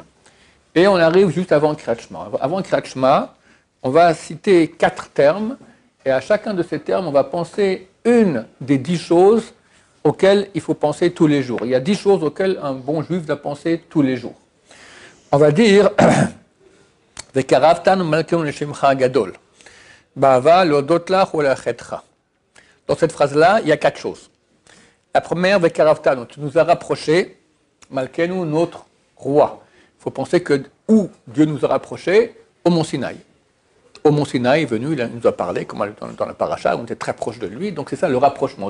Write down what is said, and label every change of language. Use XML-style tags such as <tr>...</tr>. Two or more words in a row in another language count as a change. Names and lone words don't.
<fr>Et on arrive juste avant le Kriyat Shema. Avant le Kriyat Shema, on va citer 4 termes. Et à chacun de ces termes, on va penser une des 10 choses auxquelles il faut penser tous les jours. Il y a 10 choses auxquelles un bon juif doit penser tous les jours. On va dire</fr> <he>וקרבתנו מלכנו לשמך הגדול. באהבה להודות לך ולייחדך.</he> <fr>Dans cette phrase-là, il y a 4 choses. La première, Vekaravtan, tu nous as rapprochés, malkeinu, notre roi. Il faut penser que où Dieu nous a rapprochés, au Mont Sinaï. Au Mont Sinaï est venu, il nous a parlé, comme dans la paracha, on était très proche de lui, donc c'est ça le rapprochement.</fr>